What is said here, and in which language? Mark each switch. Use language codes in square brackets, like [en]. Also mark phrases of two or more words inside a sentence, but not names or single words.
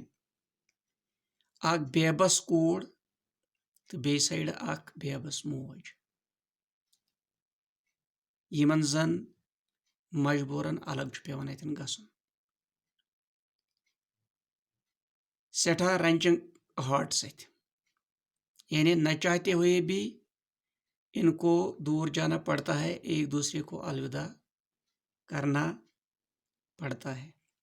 [ks] अख बेबस कोर तो बे साइड अख बेबस मोज, यमन जन मजबूरन अलग पेवन अतन गसन। [hi] सेठा [en] wrenching heart [hi] सत, यानी न चाहते हुए भी इनको दूर जाना पड़ता है, एक दूसरे को अलविदा करना पड़ता है।